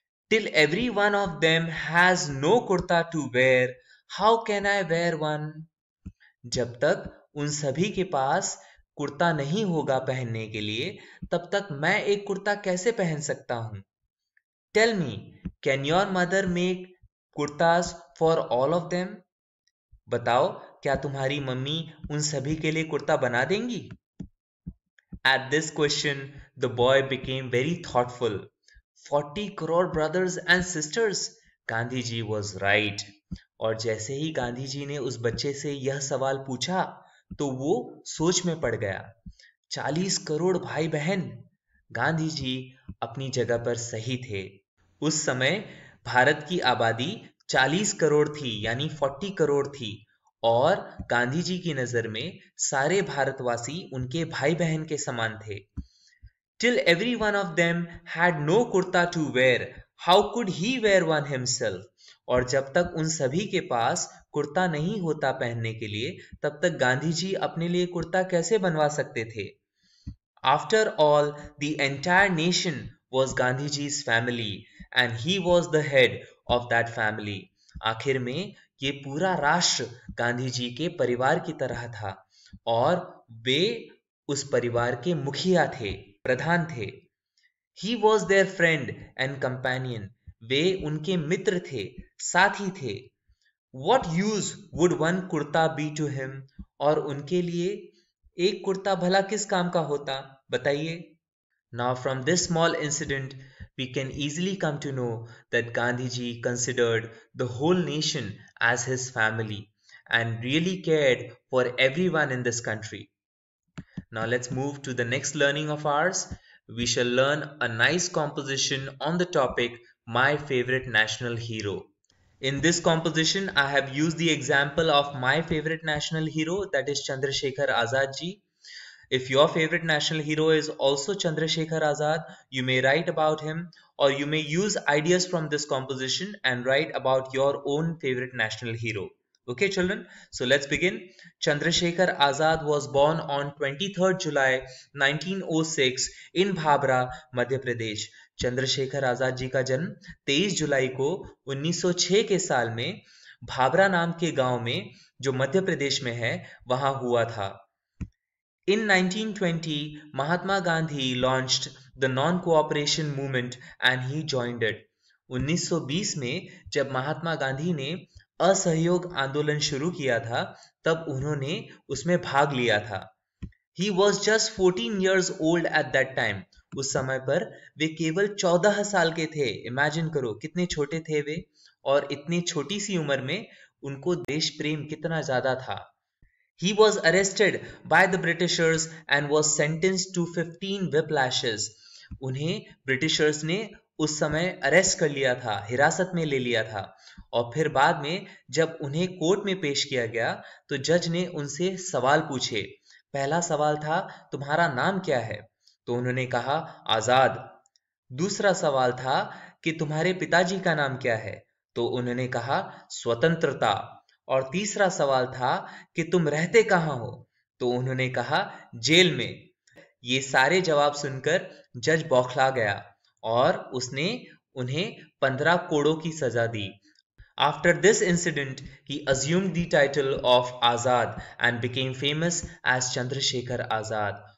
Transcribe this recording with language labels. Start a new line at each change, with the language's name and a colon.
English: Till every one of them has no kurta to wear, how can I wear one?
Hindi: जब तक उन सभी के पास कुर्ता नहीं होगा पहनने के लिए, तब तक मैं एक कुर्ता कैसे पहन सकता हूं?
English: Tell me, can your mother make kurtas for all of them?
Hindi: बताओ, क्या तुम्हारी मम्मी उन सभी के लिए कुर्ता बना देंगी?
English: At this question, the boy became very thoughtful. 40 crore brothers and sisters.
Hindi: Gandhi ji
English: was right.
Hindi: और जैसे ही गांधी जी ने उस बच्चे से यह सवाल पूछा तो वो सोच में पड़ गया। 40 करोड़ भाई बहन। गांधी जी अपनी जगह पर सही थे। उस समय भारत की आबादी 40 करोड़ थी, यानी 40 करोड़ थी, और गांधी जी की नजर में सारे भारतवासी उनके भाई बहन के समान थे।
English: Till every one of them had no kurta to wear, how could he wear one himself?
Hindi: और जब तक उन सभी के पास कुर्ता नहीं होता पहनने के लिए, तब तक गांधी जी अपने लिए कुर्ता कैसे बनवा सकते थे?
English: After all, the entire nation was Gandhiji's family and he was the head of that family.
Hindi: आखिर में ये पूरा राष्ट्र गांधी जी के परिवार की तरह था और वे उस परिवार के मुखिया थे, प्रधान थे।
English: He was their friend and companion.
Hindi: वे उनके मित्र थे, साथी थे।
English: What use would one kurta be to him?
Hindi: और उनके लिए एक कुर्ता भला किस काम का होता, बताइए।
English: Now from this small incident, we can easily come to know that Gandhiji considered the whole nation as his family and really cared for everyone in this country. Now let's move to the next learning of ours. We shall learn a nice composition on the topic My Favorite National Hero. In this composition, I have used the example of my favorite national hero, that is Chandrasekhar Azad ji. If your favorite national hero is also Chandrasekhar Azad, you may write about him, or you may use ideas from this composition and write about your own favorite national hero. Okay children, so let's begin. Chandrasekhar Azad was born on 23rd July 1906 in Bhabra, Madhya Pradesh.
Hindi: Chandrashekhar Azad ji का जन्म 23 जुलाई को 1906 के साल में भाबरा नाम के गांव में, जो मध्य प्रदेश में है, वहां हुआ था।
English: In 1920, Mahatma Gandhi launched the non-cooperation movement and he joined it.
Hindi: 1920 में जब महात्मा गांधी ने असहयोग आंदोलन शुरू किया था, तब उन्होंने उसमें भाग लिया था।
English: He was just 14 years old at that time.
Hindi: उस समय पर वे केवल 14 साल के थे। इमेजिन करो कितने छोटे थे वे, और इतनी छोटी सी उम्र में उनको देश प्रेम कितना ज्यादा था।
English: He was arrested by the Britishers and was sentenced to 15 whiplashes.
Hindi: उन्हें ब्रिटिशर्स ने उस समय अरेस्ट कर लिया था, हिरासत में ले लिया था, और फिर बाद में जब उन्हें कोर्ट में पेश किया गया तो जज ने उनसे सवाल पूछे। पहला सवाल था, तुम्हारा नाम क्या है? तो उन्होंने कहा, आजाद। दूसरा सवाल था कि तुम्हारे पिताजी का नाम क्या है? तो उन्होंने कहा, स्वतंत्रता। और तीसरा सवाल था कि तुम रहते कहाँ हो? तो उन्होंने कहा, जेल में। ये सारे जवाब सुनकर जज बौखला गया और उसने उन्हें 15 कोड़ों की सजा दी।
English: After this incident, he assumed the title of Azad and became famous as Chandrasekhar Azad.